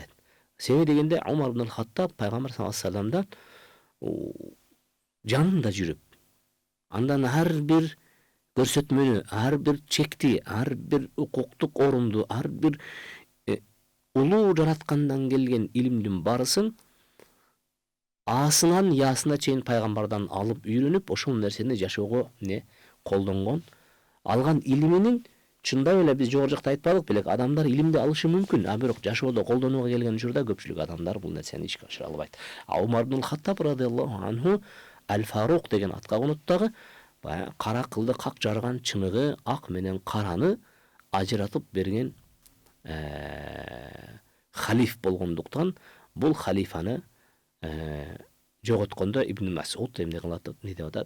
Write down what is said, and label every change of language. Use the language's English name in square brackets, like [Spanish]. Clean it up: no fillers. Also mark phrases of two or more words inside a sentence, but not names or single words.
[Kyrgyz] Себеби дегенде Омар ибн Хаттаб пайгамбар [Arabic] صلى الله عليه [Kyrgyz] вассаламдан жанында жүрүп, андан ар бир көрсөтмөнү, ар бир чекти, ар бир укуктук орунду, ар бир улуу жараткандан келген илимдин барысын A'сынан Y'сына чейин пайгамбардан алып үйрөнүп, ошол нерсени жашоого колдонгон. Алган илиминин чындап эле биз жогору жакта айтпадык белек, адамдар илимди алышы мүмкүн, а бирок жашоодо колдонууга келген учурда көпчүлүк адамдар бул нерсени ишке ашыра албайт. Умар ибн Хаттаб [Arabic] رضي الله عنه [Kyrgyz] Аль-Фарук деген атка конот дагы, кара кылды как жарган чыныгы, ак менен караны ажыратып берген халиф болгондуктан бул халифаны жоготкондо Ибн Масуд эмне кылат, не деп атат?